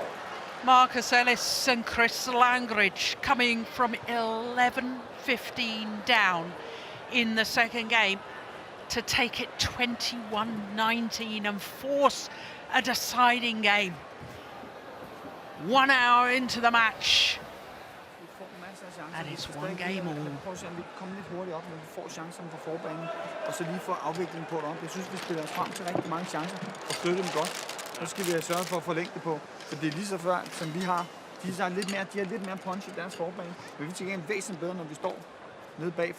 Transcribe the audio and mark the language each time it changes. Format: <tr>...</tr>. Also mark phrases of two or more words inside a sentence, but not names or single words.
<en>Marcus Ellis and Chris Langridge coming from 11-15 down in the second game to take it 21-19 and force a deciding game. 1 hour into the match. And it's one game all.</en> <da>Prøv at se, om vi kan komme lidt hurtigt op, når vi får chancerne fra forbanen, og så lige få afviklingen på det op. Jeg synes, vi spiller os frem til rigtig mange chancer og flytter dem godt. Så skal vi have sørget for at forlænge det på, for det er lige så før, som vi har. De har lidt mere punch i deres forbane, men vi tænker væsentligt bedre, når vi står nede bagfra.</da>